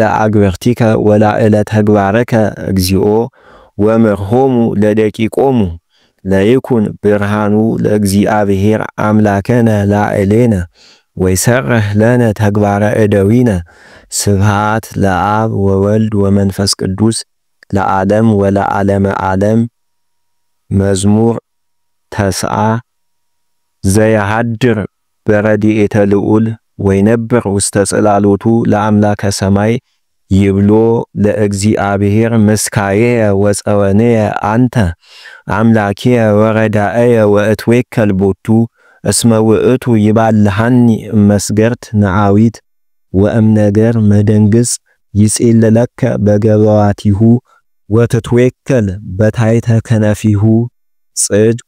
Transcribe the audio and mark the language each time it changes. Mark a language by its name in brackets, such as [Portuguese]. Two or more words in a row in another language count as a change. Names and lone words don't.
[Geez] አግብርቲከ ወላዕለ ተግባረከ እግዚኦ ወምርሆሙ ለደቂቆሙ ለይኩን ብርሃኑ ለእግዚአብሔር አምላከነ ላዕሌነ ወይሰርህ ለነ ተግባረ እደዊነ ስብሃት ለአብ ወወልድ ወመንፈስ ቅዱስ ለዓለም ወለዓለመ ዓለም። መዝሙር ተስዓ ዘያሃድር በረድኤተ ልዑል ወይነብር ውስተ ጽላሎቱ ለአምላከ ሰማይ ይብሎ ለእግዚአብሔር ምስካየ ወፀወንየ አንተ አምላኪየ ወረዳየ ወእትዌከል ቦቱ እስመ ውእቱ ይባልሃኒ መስገርት ነዓዊት ወእምነገር መደንግጽ ይጼልለከ በገበዋቲሁ ወትትዌከል በታይተ ከነፊሁ ጽድቅ